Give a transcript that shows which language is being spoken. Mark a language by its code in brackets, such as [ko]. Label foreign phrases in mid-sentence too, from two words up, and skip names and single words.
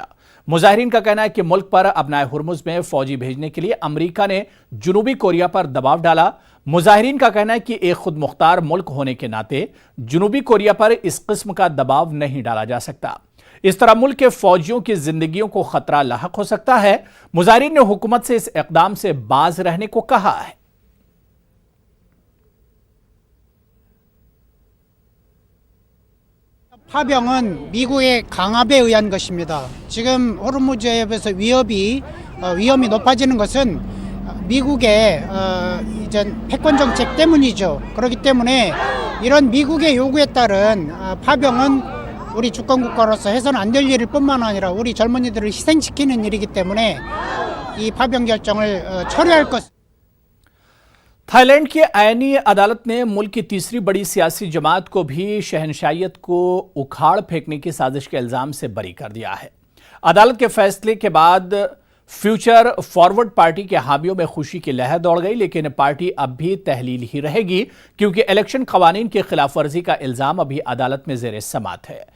[ur] مظاہرین کا کہنا ہے کہ ملک پر ابنائے ہرمز میں فوجی بھیجنے کے لیے امریکہ نے جنوبی کوریا پر دباؤ ڈالا۔ مظاہرین کا کہنا ہے کہ ایک خود مختار ملک ہونے کے ناطے جنوبی کوریا پر اس قسم کا دباؤ نہیں ڈالا جا سکتا۔ اس طرح ملک کے فوجیوں کی زندگیوں کو خطرہ لاحق ہو سکتا ہے۔ مظاہرین نے حکومت سے اس اقدام سے باز رہنے کو کہا ہے۔ [ko] 파병은 미국의 강압에 의한 것입니다. 지금 호르무즈해협에서 위험이 높아지는 것은 미국의 이전 패권 정책 때문이죠. 그렇기 때문에 이런 미국의 요구에 따른 파병은 우리 주권국가로서 해서는 안 될 일일 뿐만 아니라 우리 젊은이들을 희생시키는 일이기 때문에 이 파병 결정을 철회할 것. [ur] تھائی لینڈ کی آئینی عدالت نے ملک کی تیسری بڑی سیاسی جماعت کو بھی شہنشائیت کو اکھاڑ پھینکنے کی سازش کے الزام سے بری کر دیا ہے۔ عدالت کے فیصلے کے بعد فیوچر فارورڈ پارٹی کے حامیوں میں خوشی کی لہر دوڑ گئی، لیکن پارٹی اب بھی تحلیل ہی رہے گی کیونکہ الیکشن قوانین کی خلاف ورزی کا الزام ابھی عدالت میں زیر سماعت ہے۔